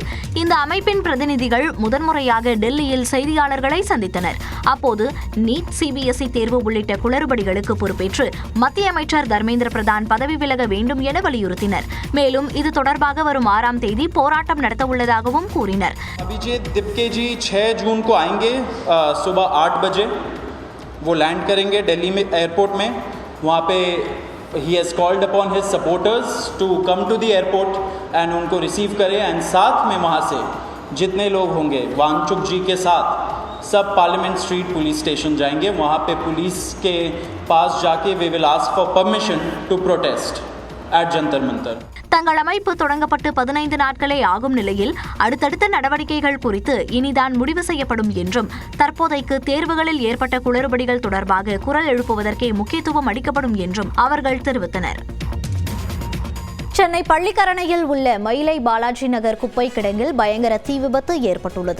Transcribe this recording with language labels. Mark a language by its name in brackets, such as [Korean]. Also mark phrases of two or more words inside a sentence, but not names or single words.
[Tamil] இந்த அமைப்பின் பிரதிநிதிகள் முதன்முறையாக டெல்லியில் செய்தியாளர்களை சந்தித்தனர். அப்போது நீட், சிபிஎஸ்இ தேர்வு உள்ளிட்ட குளறுபடிகளுக்கு பொறுப்பேற்று மத்திய அமைச்சர் தர்மேந்திர பிரதான் பதவி விலக வேண்டும் என வலியுறுத்தினர். மேலும் இது தொடர்பாக வரும் 6ஆம் தேதி போராட்டம் நடத்த உள்ளதாகவும் கூறினர். [Hindi] अभिजीत दिपके जी 6 जून को आएंगे सुबह 8 बजे वो लैंड करेंगे दिल्ली में एयरपोर्ट में. वहाँ पे ही [English] has called upon his supporters to come to the airport and [Hindi] उनको रिसीव करें. एंड साथ में वहाँ से जितने लोग होंगे वांगचुक जी के साथ सब पार्लियामेंट स्ट्रीट पुलिस स्टेशन जाएंगे. वहाँ पे पुलिस के पास जाके [English] we will ask for permission to protest at जंतर मंतर. [Tamil] தங்கள் அமைப்பு தொடங்கப்பட்டு 15 நாட்களே ஆகும் நிலையில் அடுத்தடுத்த நடவடிக்கைகள் குறித்து இனிதான் முடிவு செய்யப்படும் என்றும் தற்போதைக்கு தேர்வுகளில் ஏற்பட்ட குளறுபடிகள் தொடர்பாக குரல் எழுப்புவதற்கே முக்கியத்துவம் அளிக்கப்படும் என்றும் அவர்கள் தெரிவித்தனர். சென்னை பள்ளிக்கரணையில் உள்ள மயிலை பாலாஜி நகர் குப்பை கிடங்கில் பயங்கர தீ விபத்து ஏற்பட்டுள்ளது.